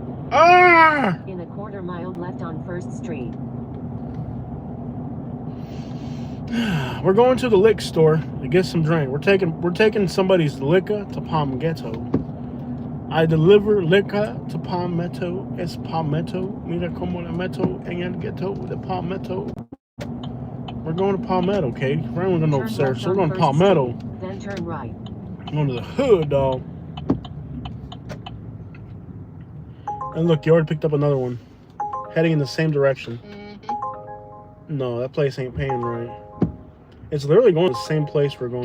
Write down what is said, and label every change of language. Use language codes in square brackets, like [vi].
[en] Ah! In a quarter mile left on 1st Street. We're going to the liquor store to get some drink. We're taking somebody's liquor to Palmetto. I deliver liquor to Palmetto. [es] Es Palmetto. Mira como la meto en el ghetto de Palmetto. [en] We're going to Palmetto, Katie. We're going to go upstairs. So we're going to Palmetto. Street, then turn right. Going to the hood, dog. And look, you already picked up another one. Heading in the same direction. Mm-hmm. No, that place ain't paying right. It's literally going to the same place we're going.